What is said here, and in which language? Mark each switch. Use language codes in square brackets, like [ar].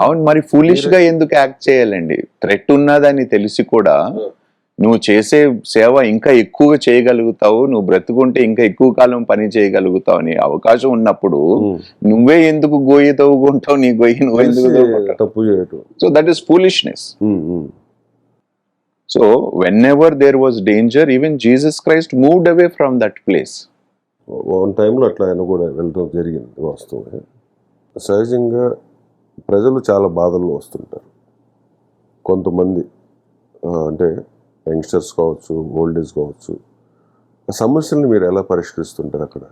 [te] అవును, మరి ఫూలిష్ గా ఎందుకు యాక్ట్ చేయాలండి? థ్రెట్ ఉన్నదని తెలిసి కూడా నువ్వు చేసే సేవ ఇంకా ఎక్కువగా చేయగలుగుతావు, నువ్వు బ్రతుకుంటే ఇంకా ఎక్కువ కాలం పని చేయగలుగుతావు అని అవకాశం ఉన్నప్పుడు నువ్వే ఎందుకు గొయ్యి తవ్వుకుంటావు? నీ గొయ్యి నువ్వు ఎందుకు తవ్వుకుంటావు? తప్పు చేయటం. [en] So that is foolishness. So whenever there was danger, even Jesus Christ moved away from that place. [te] One టైంలో అట్లా ఆయన కూడా వెళ్ళడం జరిగింది వాస్తవం. సహజంగా ప్రజలు చాలా బాధల్లో వస్తుంటారు. కొంతమంది అంటే యంగ్స్టర్స్ కావచ్చు, ఓల్డ్ ఏజ్ కావచ్చు, ఆ సమస్యల్ని మీరు ఎలా పరిష్కరిస్తుంటారు అక్కడ?